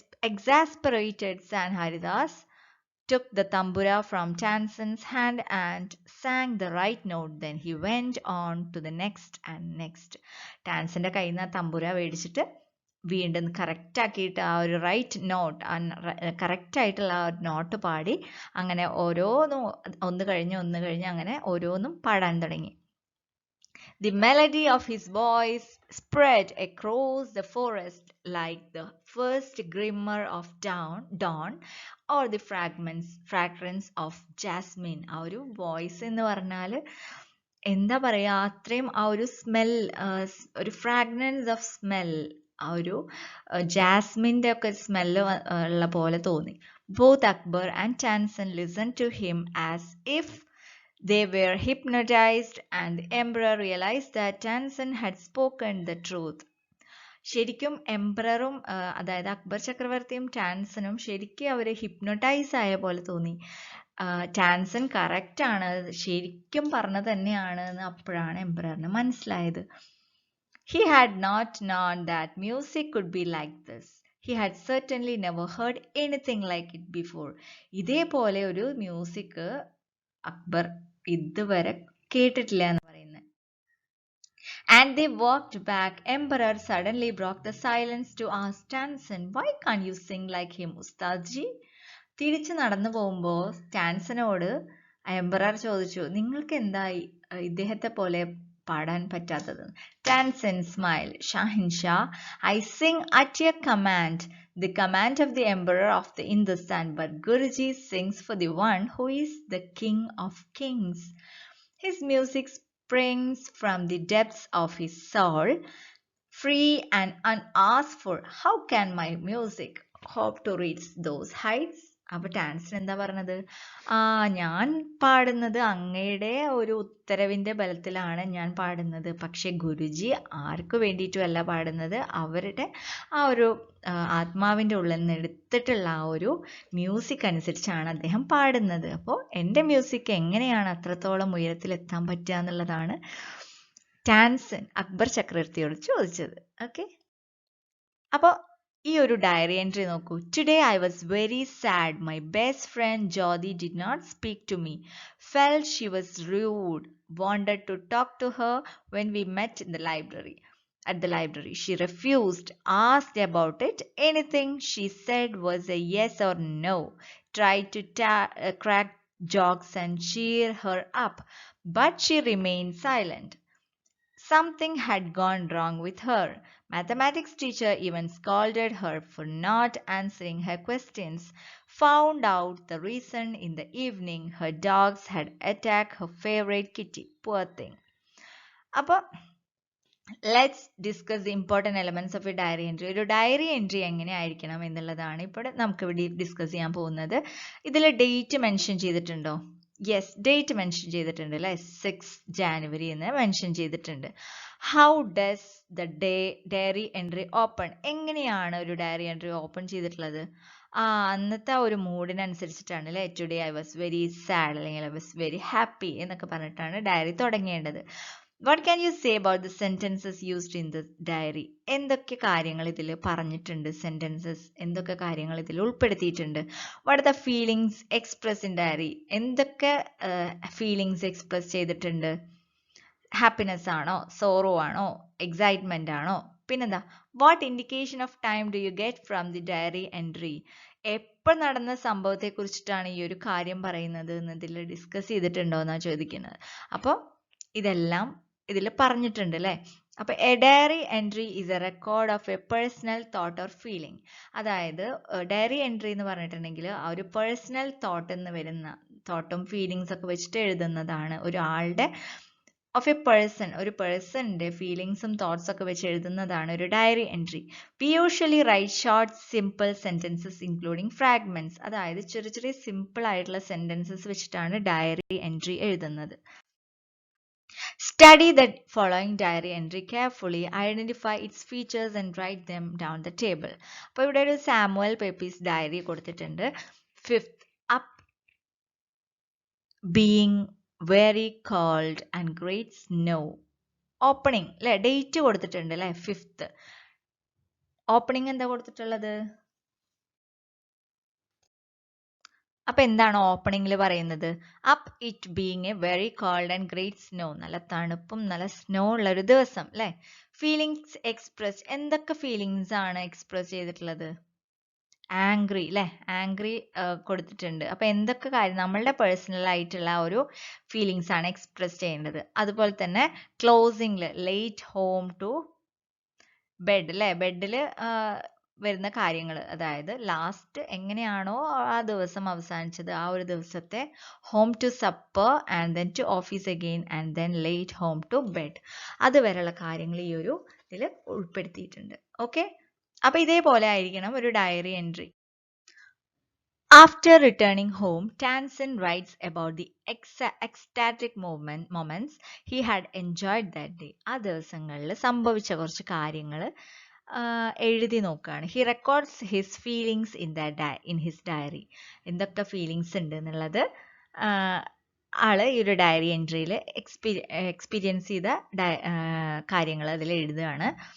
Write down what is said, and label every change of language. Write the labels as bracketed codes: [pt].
[en] Exasperated, San Haridas took the tambura from Tansen's hand and sang the right note. Then he went on to the next and next. [ml] ടാൻസന്റെ കയ്യിൽ നിന്ന് തമ്പുര മേടിച്ചിട്ട് വീണ്ടും correct ആക്കിയിട്ട് ആ ഒരു right not, correct ആയിട്ടുള്ള ആ ഒരു നോട്ട് പാടി അങ്ങനെ ഓരോന്നും ഒന്ന് കഴിഞ്ഞ് അങ്ങനെ ഓരോന്നും പാടാൻ തുടങ്ങി. [en] The melody of his voice spread across the forest like the first glimmer of dawn or the fragrance of jasmine. [ml] ആ ഒരു വോയിസ് എന്ന് പറഞ്ഞാൽ എന്താ പറയാ, അത്രയും ആ ഒരു സ്മെൽ, ഒരു ഫ്രാഗ്രൻസ് ഓഫ് സ്മെൽ, ആ ഒരു ജാസ്മിൻ്റെ ഒക്കെ സ്മെല്ല് ഉള്ള പോലെ തോന്നി. [en] Both Akbar and Tansen listened to him as if they were hypnotized, and the emperor realized that Tansen had spoken the truth. [ml] ശരിക്കും എംപററും അതായത് അക്ബർ ചക്രവർത്തിയും ടാൻസനും ശരിക്കും അവർ ഹിപ്നോട്ടൈസ് ആയ പോലെ തോന്നി. ടാൻസൻ കറക്റ്റ് ആണ്, ശരിക്കും പറഞ്ഞത് തന്നെയാണ് എന്ന് അപ്പോഴാണ് എംപററിന് മനസ്സിലായത്. [en] He had not known that music could be like this. He had certainly never heard anything like it before. [ml] ഇതേപോലെ ഒരു മ്യൂസിക് അക്ബർ ഇതുവരെ കേട്ടിട്ടില്ല എന്ന് പറയുന്നത്. [en] And they walked back. Emperor suddenly broke the silence to ask Tansen, why can't you sing like him, Ustadji? [ml] തിരിച്ചു നടന്നു പോകുമ്പോൾ ടാൻസനോട് emperor ചോദിച്ചു, നിങ്ങൾക്ക് എന്തായി ഇദ്ദേഹത്തെ പോലെ പാടാൻ പറ്റാത്തത്? [en] Tansen smiled. Shahinshah, I sing at your command, the command of the emperor of the Hindustan, but Guruji sings for the one who is the king of kings. His music springs from the depths of his soul, free and unasked for. How can my music hope to reach those heights? [ml] അപ്പൊ ടാൻസൻ എന്താ പറഞ്ഞത്? ഞാൻ പാടുന്നത് അങ്ങയുടെ ഒരു ഉത്തരവിന്റെ ബലത്തിലാണ് ഞാൻ പാടുന്നത്. പക്ഷെ ഗുരുജി ആർക്കു വേണ്ടിയിട്ടുമല്ല പാടുന്നത്, അവരുടെ ആ ഒരു ആത്മാവിന്റെ ഉള്ളിൽ നിന്ന് എടുത്തിട്ടുള്ള ആ ഒരു മ്യൂസിക് അനുസരിച്ചാണ് അദ്ദേഹം പാടുന്നത്. അപ്പോൾ എൻ്റെ മ്യൂസിക് എങ്ങനെയാണ് അത്രത്തോളം ഉയരത്തിലെത്താൻ പറ്റുക എന്നുള്ളതാണ് ടാൻസൻ അക്ബർ ചക്രവർത്തിയോട് ചോദിച്ചത്. ഓക്കെ, അപ്പോൾ ഈ ഒരു ഡയറി എൻട്രി നോക്കൂ. [en] Today I was very sad. My best friend Jodi did not speak to me. Felt she was rude. Wanted to talk to her when we met in the library. At the library, she refused. Asked about it. Anything she said was a yes or no. Tried to crack jokes and cheer her up, but she remained silent. Something had gone wrong with her. Mathematics teacher even scolded her for not answering her questions. Found out the reason in the evening. Her dogs had attacked her favorite kitty. Poor thing. അപ്പോൾ let's discuss the important elements of a diary entry. [ml] ഒരു diary entry എങ്ങനെ ആയിരിക്കണം എന്നുള്ളതാണ് ഇപ്പോൾ നമുക്കിവിടെ discuss ചെയ്യാൻ പോകുന്നത്. ഇതിൽ ഡേറ്റ് മെൻഷൻ ചെയ്തിട്ടുണ്ടോ? യെസ്, ഡേറ്റ് മെൻഷൻ ചെയ്തിട്ടുണ്ട് അല്ലേ, 6 ജാനുവരി എന്ന് മെൻഷൻ ചെയ്തിട്ടുണ്ട്. [en] How does the diary entry open? [ml] എങ്ങനെയാണ് ഒരു ഡയറി എൻട്രി ഓപ്പൺ ചെയ്തിട്ടുള്ളത്? അന്നത്തെ ഒരു മൂഡിനനുസരിച്ചിട്ടാണ് അല്ലേ. [en] today I was very sad [ml] അല്ലെങ്കിൽ [en] I was very happy [ml] എന്നൊക്കെ പറഞ്ഞിട്ടാണ് ഡയറി തുടങ്ങേണ്ടത്. [en] What can you say about the sentences used in the diary? [ml] എന്തൊക്കെ കാര്യങ്ങൾ ഇതിൽ പറഞ്ഞിട്ടുണ്ട്? സെന്റൻസസ് എന്തൊക്കെ കാര്യങ്ങൾ ഇതിൽ ഉൾപ്പെടുത്തിയിട്ടുണ്ട്? [en] What are the feelings expressed in diary? [ml] എന്തൊക്കെ ഫീലിങ്സ് എക്സ്പ്രസ് ചെയ്തിട്ടുണ്ട്? ഹാപ്പിനെസ് ആണോ, സോറോ ആണോ, എക്സൈറ്റ്മെന്റ് ആണോ? [en] പിന്നെന്താ, what indication of time do you get from the diary entry? [ml] എപ്പോൾ നടന്ന സംഭവത്തെ കുറിച്ചിട്ടാണ് ഈ ഒരു കാര്യം പറയുന്നത് എന്നതിൽ ഡിസ്കസ് ചെയ്തിട്ടുണ്ടോ എന്നാണ് ചോദിക്കുന്നത്. അപ്പോൾ ഇതെല്ലാം ഇതിൽ പറഞ്ഞിട്ടുണ്ട് അല്ലേ. അപ്പൊ [en] A diary entry is a record of a personal thought or feeling. [ml] അതായത് ഡയറി എൻട്രി എന്ന് പറഞ്ഞിട്ടുണ്ടെങ്കിൽ ആ ഒരു പേഴ്സണൽ തോട്ട് എന്ന് വരുന്ന തോട്ടും ഫീലിങ്സ് ഒക്കെ വെച്ചിട്ട് എഴുതുന്നതാണ്. ഒരാളുടെ ഓഫ് എ പേഴ്സൺ, ഒരു പേഴ്സണിന്റെ ഫീലിങ്സും തോട്ട്സ് ഒക്കെ വെച്ച് എഴുതുന്നതാണ് ഒരു diary entry. [en] We usually write short simple sentences including fragments. [ml] അതായത് ചെറിയ ചെറിയ സിമ്പിൾ ആയിട്ടുള്ള സെന്റൻസസ് വെച്ചിട്ടാണ് ഡയറി എൻട്രി എഴുതുന്നത്. [en] Study the following diary entry carefully, identify its features and write them down the table. [ml] അപ്പോൾ ഇവിടെ ഒരു സാമുവൽ പെപ്പീസ് ഡയറി കൊടുത്തിട്ടുണ്ട്. [en] 5th up, being very cold and great snow. [ml] Opening അല്ലെ, ഡേറ്റ് കൊടുത്തിട്ടുണ്ട് അല്ലെ, 5th. ഓപ്പണിംഗ് എന്താ കൊടുത്തിട്ടുള്ളത്? അപ്പൊ എന്താണ് ഓപ്പണിംഗിൽ പറയുന്നത്? [en] Up it being a very cold and great snow. [ml] നല്ല തണുപ്പും നല്ല സ്നോ ഉള്ള ഒരു ദിവസം അല്ലെ. ഫീലിങ്സ് എക്സ്പ്രസ്, എന്തൊക്കെ ഫീലിങ്സ് ആണ് എക്സ്പ്രസ് ചെയ്തിട്ടുള്ളത്? ആംഗ്രി അല്ലെ, ആംഗ്രി കൊടുത്തിട്ടുണ്ട്. അപ്പൊ എന്തൊക്കെ കാര്യം നമ്മളുടെ പേഴ്സണൽ ആയിട്ടുള്ള ഒരു ഫീലിങ്സ് ആണ് എക്സ്പ്രസ് ചെയ്യേണ്ടത്. അതുപോലെ തന്നെ ക്ലോസിംഗില് [en] late home to bed [ml] അല്ലെ, ബെഡിൽ വരുന്ന കാര്യങ്ങൾ, അതായത് ലാസ്റ്റ് എങ്ങനെയാണോ ആ ദിവസം അവസാനിച്ചത് ആ ഒരു ദിവസത്തെ [en] home to supper and then to office again and then late home to bed, [ml] അതുവരെയുള്ള കാര്യങ്ങൾ ഈ ഒരു ഇതിൽ ഉൾപ്പെടുത്തിയിട്ടുണ്ട്. ഓക്കെ, അപ്പൊ ഇതേപോലെ ആയിരിക്കണം ഒരു diary entry. [en] After returning home, Tansen writes about the ecstatic moments he had enjoyed that day. [ml] ആ ദിവസങ്ങളിൽ സംഭവിച്ച കുറച്ച് കാര്യങ്ങൾ എഴുതി നോക്കുകയാണ്. [en] He records his feelings in his diary. [ml] എന്തൊക്കെ ഫീലിങ്സ് ഉണ്ട് എന്നുള്ളത് ആള് ഈ ഒരു ഡയറി എൻട്രിയിൽ എക്സ്പീരിയൻസ് ചെയ്ത കാര്യങ്ങൾ അതിൽ എഴുതുകയാണ്.